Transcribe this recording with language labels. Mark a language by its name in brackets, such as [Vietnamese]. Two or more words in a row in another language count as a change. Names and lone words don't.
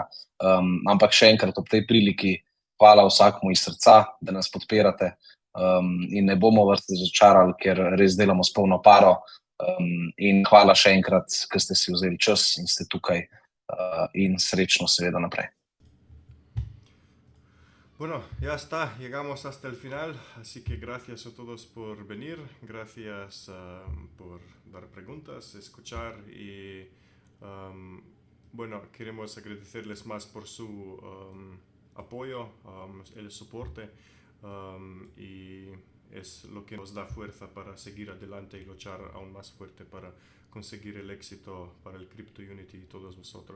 [Slovenian] Ampak še enkrat ob tej priliki hvala vsakmu iz srca, da nas podpirate. In ne bomo vas razočarali, ker res delamo s polno paro. In hvala še enkrat, ker ste si vzeli čas in ste tukaj, in srečno seveda naprej. [Spanish] Bueno, ya está, llegamos hasta el final, así que gracias a todos por venir, gracias por dar preguntas, escuchar y bueno, queremos agradecerles más por su apoyo, el soporte, y es lo que nos da fuerza para seguir adelante y luchar aún más fuerte para conseguir el éxito para el Crypto Unity y todos vosotros.